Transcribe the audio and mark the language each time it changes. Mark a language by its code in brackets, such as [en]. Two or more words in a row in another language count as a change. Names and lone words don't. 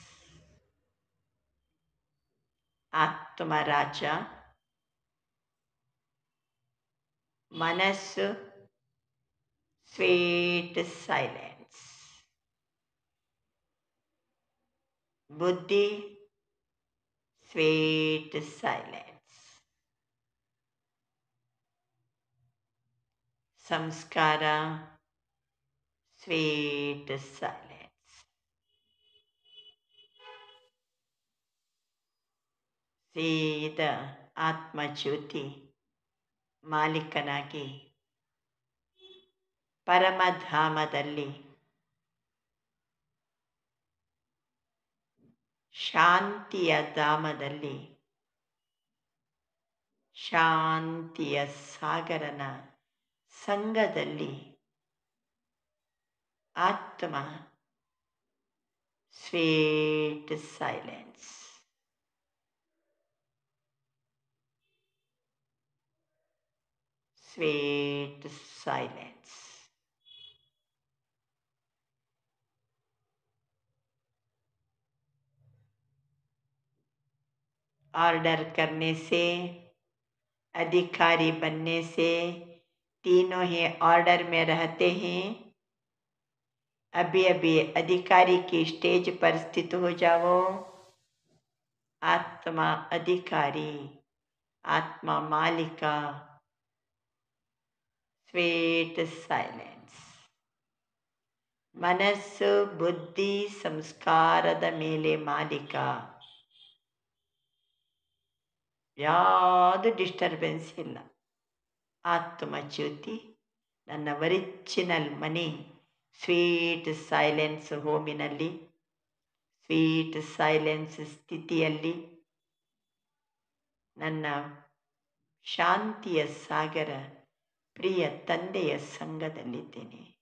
[hi] आत्म राजा, मनस्सु [en] sweet silence, [hi] बुद्धि [en] sweet silence, [hi] संस्कार [en] sweet silence. [hi] सीधा आत्मज्योति [kn] ಮಾಲೀಕನಾಗಿ ಪರಮಧಾಮದಲ್ಲಿ ಶಾಂತಿಯ ಧಾಮದಲ್ಲಿ ಶಾಂತಿಯ ಸಾಗರನ ಸಂಗದಲ್ಲಿ ಆತ್ಮ [en] sweet silence. sweet silence. [hi] ऑर्डर करने से, अधिकारी बनने से तीनों ही ऑर्डर में रहते हैं. अभी अभी अधिकारी की स्टेज पर स्थित हो जाओ. आत्मा अधिकारी, आत्मा मालिका. [en] sweet silence. [kn] ಮನಸ್ಸು ಬುದ್ಧಿ ಸಂಸ್ಕಾರದ ಮೇಲೆ ಮಾಲೀಕ. ಯಾವುದು ಡಿಸ್ಟರ್ಬೆನ್ಸ್ ಇಲ್ಲ. ಆತ್ಮ ಜ್ಯೋತಿ ನನ್ನ ಒರಿಜಿನಲ್ ಮನೆ [en] sweet silence [kn] ಹೋಮಿನಲ್ಲಿ, [en] sweet silence [kn] ಸ್ಥಿತಿಯಲ್ಲಿ ನನ್ನ ಶಾಂತಿಯ ಸಾಗರ ಪ್ರಿಯ ತಂದೆಯ ಸಂಗದಲ್ಲಿದ್ದೇನೆ.